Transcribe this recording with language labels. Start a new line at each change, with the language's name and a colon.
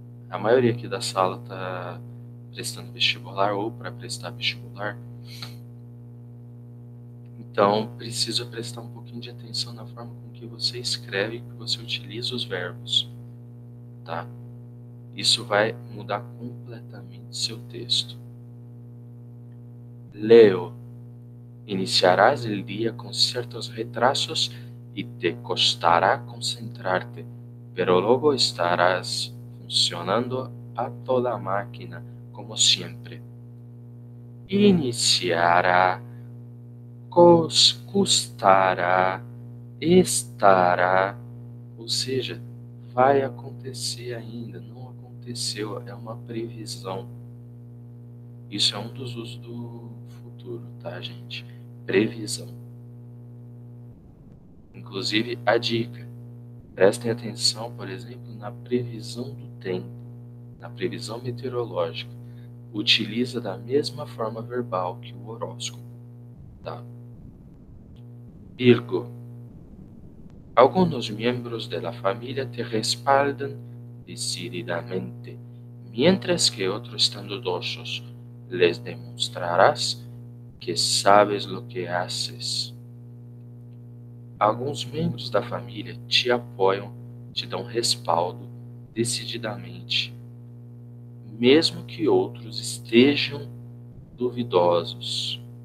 Portuguese: A maioria aqui da sala está prestando vestibular ou para prestar vestibular. Então, precisa prestar um pouquinho de atenção na forma com que você escreve e que você utiliza os verbos, tá? Isso vai mudar completamente seu texto. Leo.
Spanish: Iniciarás el día con ciertos retrasos y te costará concentrarte, pero luego estarás funcionando a toda máquina, como siempre.
Portuguese: Iniciará, custará, estará, ou seja, vai acontecer ainda, não aconteceu, é uma previsão. Isso é um dos usos do futuro, tá, gente? Previsão. Inclusive, a dica: prestem atenção, por exemplo, na previsão do tempo, na previsão meteorológica. Utiliza da mesma forma verbal que o horóscopo, tá? Virgo.
Spanish: Algunos miembros de la familia te respaldan decididamente, mientras que otros están dudosos. Les demostrarás que sabes lo que haces.
Portuguese: Alguns membros da família te apoiam, te dão respaldo decididamente, mesmo que outros estejam duvidosos.